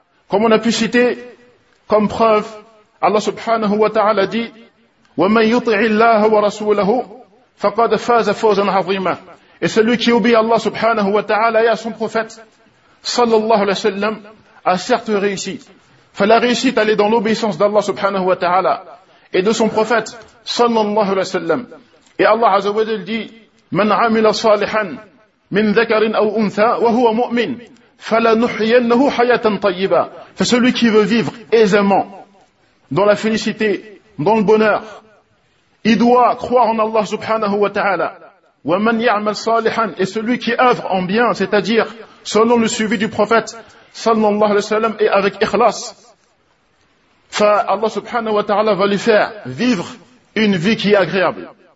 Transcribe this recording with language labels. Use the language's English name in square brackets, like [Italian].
[French] Comme on a pu citer comme preuve, Allah subhanahu wa ta'ala dit: [Arabic] وَمَنْ يُطِعِ اللَّهَ وَرَسُولَهُ فَقَدْ فَازَ فَوْزًا عَظِيمًا. [French] Et celui qui obéit à Allah subhanahu wa ta'ala et à son prophète sallallahu alayhi wa sallam a certes réussi. Fa la réussite, elle est dans l'obéissance d'Allah subhanahu wa ta'ala et de son prophète sallallahu alayhi wa sallam. Et Allah azza wa jalla dit: [Arabic] مَنْ عَمِلَ صَالِحًا مِنْ ذَكَرٍ أَوْ أُنْثَى وَهُوَ مُؤْمِنٍ فَلَنُحْيِيَنَّهُ حَيَاةً طَيِّبَةً. [French] Fa celui qui veut vivre aisément dans la félicité, dans le bonheur, il doit croire en Allah subhanahu wa ta'ala. [Arabic] وَمَنْ يَعْمَلْ صَالِحًا. [French] Et celui qui œuvre en bien, c'est-à-dire selon le suivi du prophète sallallahu alayhi wa sallam et avec ikhlas, Allah subhanahu wa ta'ala va lui faire vivre une vie qui est agréable.